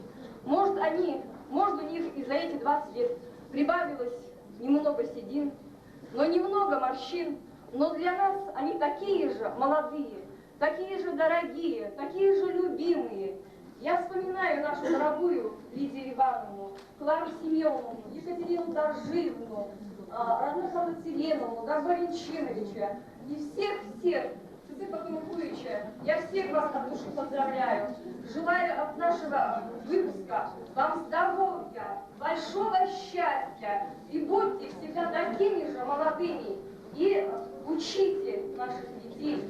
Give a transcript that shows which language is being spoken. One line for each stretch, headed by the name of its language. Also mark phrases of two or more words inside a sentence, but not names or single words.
Russian: Может, у них и за эти 20 лет прибавилось немного седин, но немного морщин, но для нас они такие же молодые, такие же дорогие, такие же любимые. Я вспоминаю нашу дорогую Лидию Ивановну, Клару Семеновну, Екатерину Дорживну, Радмилу Селеновну, Валентиновича и всех-всех, Цыпа Камыкуевича. Я всех вас от души поздравляю. Желаю от нашего выпуска вам здоровья, большого счастья, И будьте всегда такими же молодыми. И учите наших детей.